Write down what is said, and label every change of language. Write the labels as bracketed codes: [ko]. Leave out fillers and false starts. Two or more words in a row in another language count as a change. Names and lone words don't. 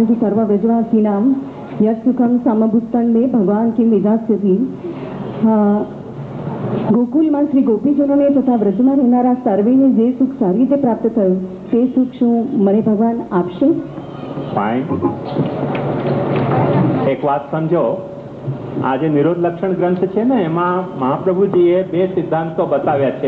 [sa] की सर्व व्रजवासी नाम यत् सुखम समभूतन में भगवान की विधास्यति। [gu] ગોકુલમાં શ્રી ગોપીજનોને તથા વ્રજમાં રહેનારા સર્વેને જે સુખ સારી રીતે પ્રાપ્ત થયું તે સુખ શું મને ભગવાન આપશે? એક વાત સમજો, આ જે નિરોધ લક્ષણ ગ્રંથ છે ને એમાં મહાપ્રભુજીએ બે સિદ્ધાંતો બતાવ્યા છે